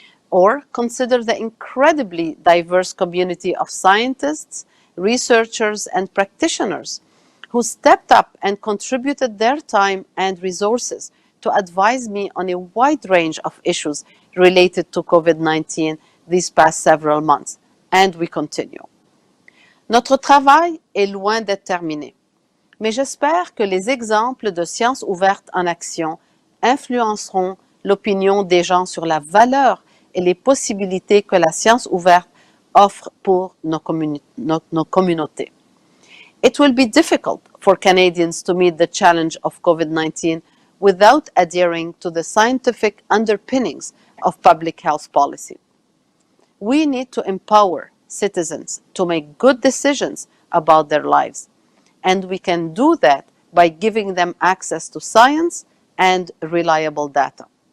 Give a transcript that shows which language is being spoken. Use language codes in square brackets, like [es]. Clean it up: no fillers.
[en] Or consider the incredibly diverse community of scientists, researchers, and practitioners who stepped up and contributed their time and resources to advise me on a wide range of issues related to COVID-19 these past several months, and we continue. [fr] Notre travail est loin d'être terminé, mais j'espère que les exemples de sciences ouvertes en action influenceront l'opinion des gens sur la valeur et les possibilités que la science ouverte offre pour nos communautés. [en] It will be difficult for Canadians to meet the challenge of COVID-19 without adhering to the scientific underpinnings of public health policy. We need to empower citizens to make good decisions about their lives, and we can do that by giving them access to science and reliable data.